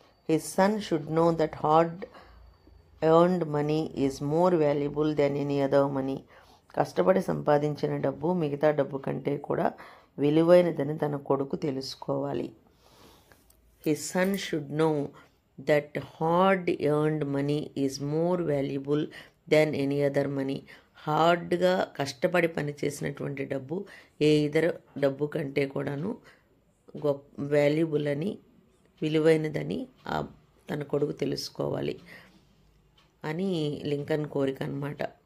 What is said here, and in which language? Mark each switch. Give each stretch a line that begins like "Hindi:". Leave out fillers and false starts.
English: His son should know that hard earned money is more valuable than any other money.
Telugu: కష్టపడి సంపాదించిన డబ్బు మిగతా డబ్బు కంటే కూడా విలువైనదని తన కొడుకు తెలుసుకోవాలి.
English: His son should know that hard earned money is more valuable than any other money.
Telugu: హార్డ్గా కష్టపడి పనిచేసినటువంటి డబ్బు ఏ ఇతర డబ్బు కంటే కూడాను వాల్యుబుల్ అని, విలువైనదని తన కొడుకు తెలుసుకోవాలి అని లింకన్ కోరిక అన్నమాట.